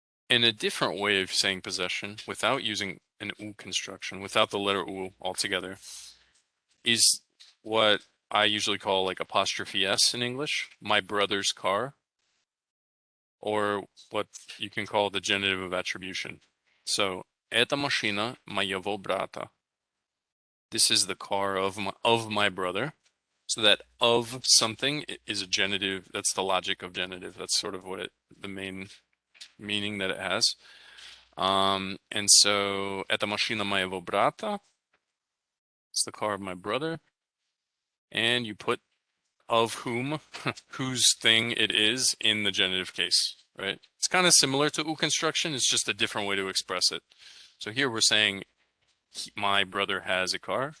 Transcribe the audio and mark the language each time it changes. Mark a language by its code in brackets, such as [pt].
[en] And a different way of saying possession without using an u construction, without the letter u altogether, is what I usually call like apostrophe s in English, my brother's car, or what you can call the genitive of attribution. [ru] So, эта машина моего брата. [en] This is the car of my brother. So that of something is a genitive. That's the logic of genitive. That's sort of what the main meaning that it has. [ru] And so, эта машина моего брата. [en] It's the car of my brother. And you put of whom, whose thing it is in the genitive case, right? It's kind of similar to u construction. It's just a different way to express it. So here we're saying my brother has a car.